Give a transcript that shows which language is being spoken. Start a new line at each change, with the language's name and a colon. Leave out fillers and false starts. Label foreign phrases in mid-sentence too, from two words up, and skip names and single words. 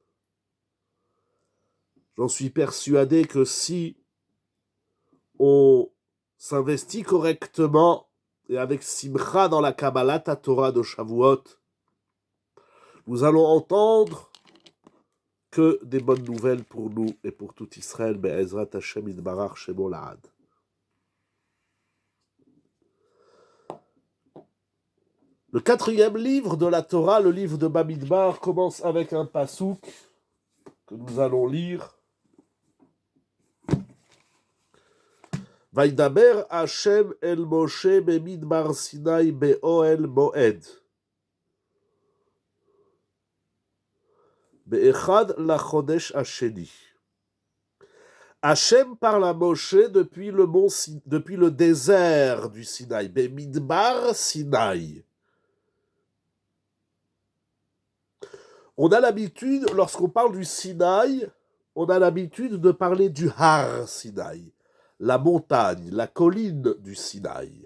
French: j'en suis persuadé que si on s'investit correctement et avec simcha dans la
Hebrew: קבלת תורה
French: de Shavuot, nous allons entendre que des bonnes nouvelles pour nous et pour tout Israël,
Hebrew: בעזרת השם יתברך שמו לעד.
French: Le 4e livre de la Torah, le livre de Bamidbar, commence avec un pasouk que nous allons lire.
Hebrew: וידבר השם אל משה במדבר סיני באהל מועד. באחד לחודש השני.
French: Hashem parle à Moshe depuis le désert du Sinaï,
Hebrew: במדבר סיני.
French: On a l'habitude, lorsqu'on parle du Sinaï, on a l'habitude de parler du Har Sinaï, la montagne, la colline du Sinaï.